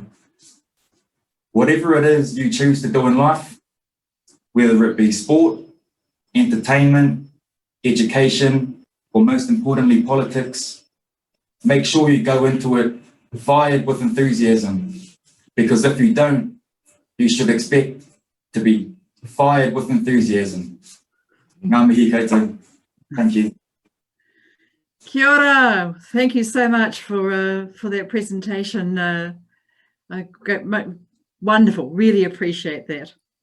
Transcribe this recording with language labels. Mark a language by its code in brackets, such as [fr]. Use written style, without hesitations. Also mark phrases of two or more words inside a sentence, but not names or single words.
[en] Whatever it is you choose to do in life, whether it be sport, entertainment, education, or most importantly, politics, make sure you go into it fired with enthusiasm, because if you don't, you should expect to be fired with enthusiasm. [mi] Ngā mihi koutou. [en] Thank you. [mi] Kia ora. [en] Thank you so much for that presentation. Wonderful. Really appreciate that.